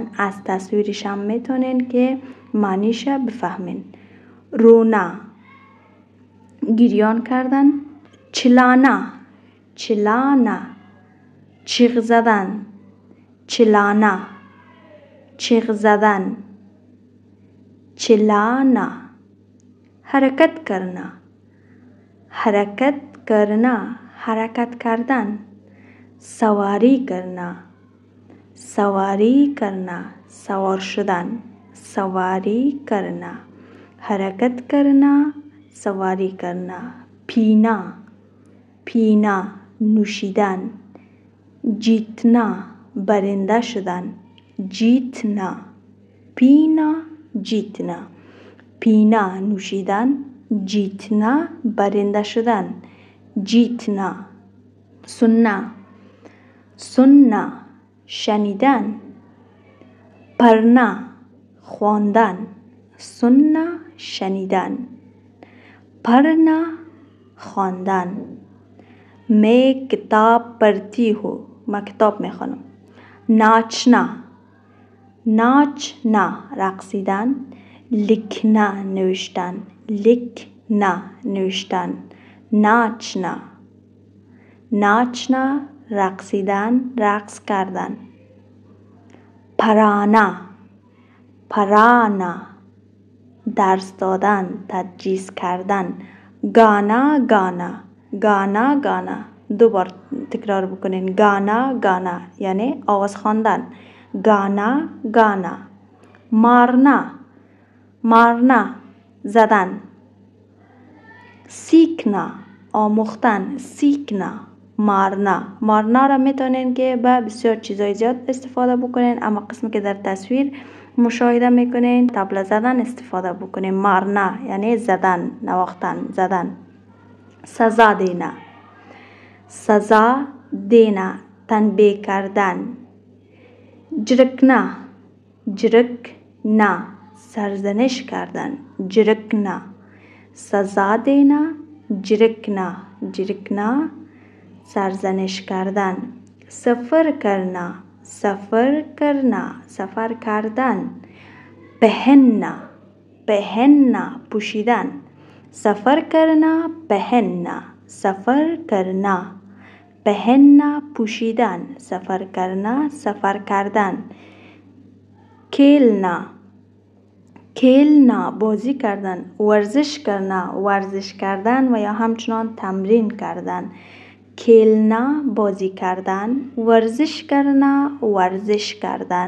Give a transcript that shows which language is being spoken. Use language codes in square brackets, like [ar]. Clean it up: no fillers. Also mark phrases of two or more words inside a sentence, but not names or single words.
[fa] از تصویرش هم میتونین که معنیش بفهمین. رونا گریان کردن. [hi] चिल्लाना. चिल्लाना [fa] چیغ زدن. [hi] चिल्लाना, [fa] چیغ زدن. [hi] चिल्लाना. हरकत करना, हरकत करना, [fa] حرکت کردن. [hi] सवारी करना, सवारी करना, [fa] سوار شدن. [hi] सवारी करना, हरकत करना, सवारी करना. पीना, पीना, [fa] نوشیدن. जीतना, برنده شدن. [hi] जीतना, पीना, जीतना. [fa] پینا, نوشیدن. जीतना, برنده شدن. [hi] जीतना. सुनना, सुनना, شنیدن. [fa] पढ़ना, خواندن. सुनना, شنیدن. पढ़ना, خواندن. [hi] मैं किताब पढ़ती हूँ, मैं किताब میخوانم. नाचना, नाचना, رقصیدن. [fa] लिखना, نوشتن. लिखना, نوشتن. [hi] नाचना, नाचना, [fa] رقصیدن، رقص کردن. [hi] पढ़ाना, पढ़ाना, [fa] درس دادن، تدریس کردن. [hi] गाना, गाना, गाना, गाना. [fa] دو بار تکرار بکنین. [hi] गाना, गाना [fa] یعنی آواز خواندن. [hi] गाना, गाना. मारना, मारना, زدن. [fa] सीखना, آموختن. [hi] सीखना, मारना. [fa] मारना را میتونین که به بسیار چیزای زیاد استفاده بکنین، اما قسمی که در تصویر مشاهده میکنین طبل زدن استفاده بکنین. मारना یعنی زدن، نواختن، زدن. [hi] सज़ा देना, सज़ा देना, [fa] تنبیه کردن. [hi] झिड़कना, झिड़कना, [fa] سرزنش کردن. [hi] جرکنا. सज़ा देना, झिड़कना, झिड़कना, [fa] سرزنش کردن. [hi] सफ़र करना, सफ़र करना, [fa] سفر کردن. [hi] पहनना, पहनना, [fa] پوشیدن. [hi] सफ़र करना, पहनना, सफ़र करना. पहनना, [fa] پوشیدن. [hi] सफ़र करना, [fa] سفر کردن. [hi] खेलना, खेलना, [fa] بازی کردن. [hi] वरज़िश करना, [fa] ورزش کردن و یا همچنان تمرین کردن. खेलना, بازی کردن. [hi] वरज़िश करना, [fa] ورزش کردن.